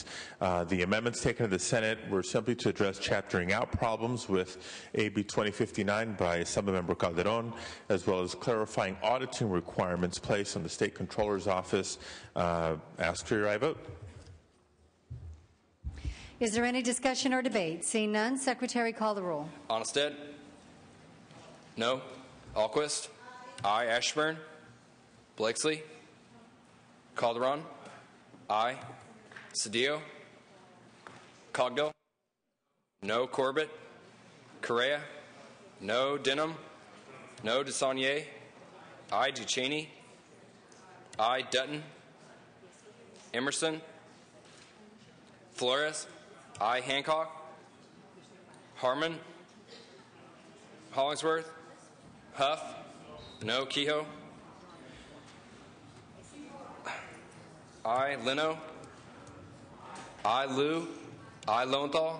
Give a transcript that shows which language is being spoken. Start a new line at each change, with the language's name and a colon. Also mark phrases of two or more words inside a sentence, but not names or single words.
English: The amendments taken to the Senate were simply to address chaptering out problems with AB 2059 by Assemblymember Calderon, as well as clarifying auditing requirements placed on the State Controller's Office. Ask for your aye vote. Is there any discussion or debate? Seeing none, Secretary, call the roll. Onnested. No. Alquist. Aye. Ashburn. Blakesley. Calderon. Aye. Cedillo. Cogdill. No. Corbett. Correa. No. Denham. No. DeSaulnier. Aye. Ducheney. Aye. Dutton. Emerson. Flores. Aye. Hancock. Harmon. Hollingsworth. Huff. No. Kehoe. I Leno. I Liu. I Lowenthal.